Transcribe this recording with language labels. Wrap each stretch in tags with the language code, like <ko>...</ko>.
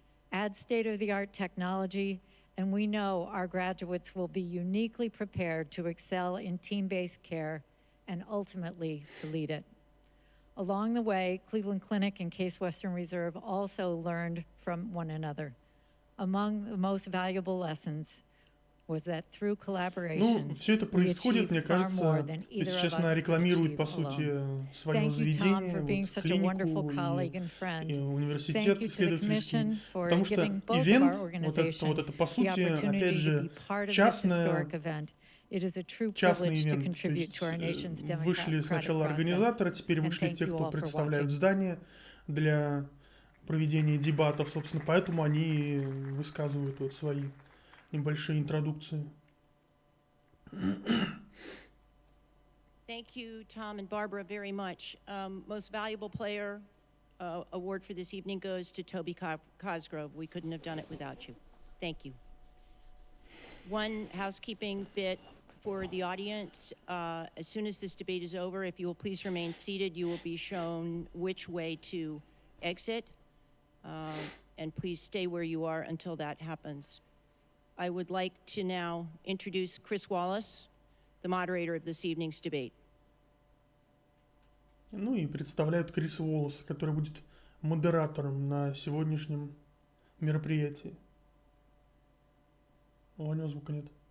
<en>Add state-of-the-art technology, and we know our graduates will be uniquely prepared to excel in team-based care and ultimately to lead it. Along the way, Cleveland Clinic and Case Western Reserve also learned from one another. Among the most valuable lessons was that through collaboration,</en> <ru>Ну, все это происходит, мне кажется, если честно, рекламирует, по сути, свое заведение, вот, клинику и университет исследовательский. Потому что ивент, вот это, по сути, опять же, частный ивент. То есть вышли сначала организаторы, теперь вышли те, кто представляют здание для проведения дебатов, собственно, поэтому они высказывают вот свои небольшие интродукции.</ru> <en>Thank you, Tom and Barbara, very much. Most valuable player award for this evening goes to Toby Cosgrove. We couldn't have done it without you. Thank you. One housekeeping bit for the audience. As soon as this debate is over, if you will please remain seated, you will be shown which way to exit. And please stay where you are until that happens. I would like to now introduce Chris Wallace, the moderator of this evening's debate.</en> <ru>Ну и представляют Криса Уоллеса, который будет модератором на сегодняшнем мероприятии. О, у него звука нет.</ru>